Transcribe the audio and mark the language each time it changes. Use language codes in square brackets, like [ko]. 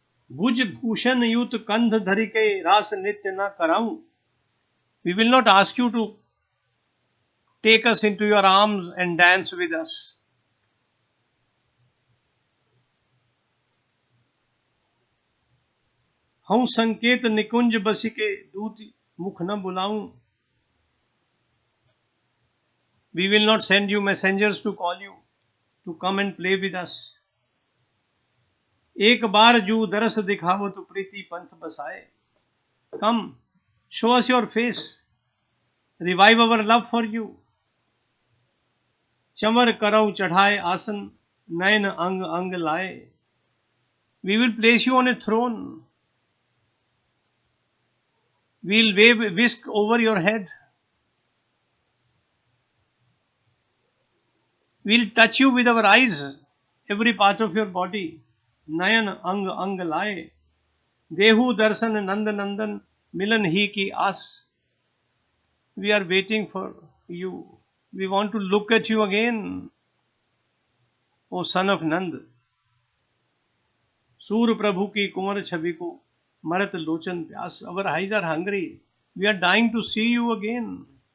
[bra] भुज भूषण युत कंध धरि के रास नित्य न कराऊं. [en] We will not ask you to take us into your arms and dance with us. [bra] हूं संकेत निकुंज बसिके दूत मुख न बुलाऊं. [en] We will not send you messengers to call you to come and play with us. [bra] एक बार जू दरस दिखावो तो प्रीति पंथ बसाए. [en] Come, show us your face. Revive our love for you. [bra] चमर करौ चढ़ाए आसन, नयन अंग अंग लाए. [en] We will place you on a throne. We'll wave whisk over your head. We'll touch you with our eyes, every part of your body. [bra] नयन अंग अंग लाए. देहु दर्शन नंद नंदन, मिलन ही की आस. [en] We are waiting for you. We want to look at you again, O son of Nand. [bra] सूर प्रभु की कुंवर छवि को मरत लोचन प्यास. [en] Our eyes are hungry. We are dying to see you again.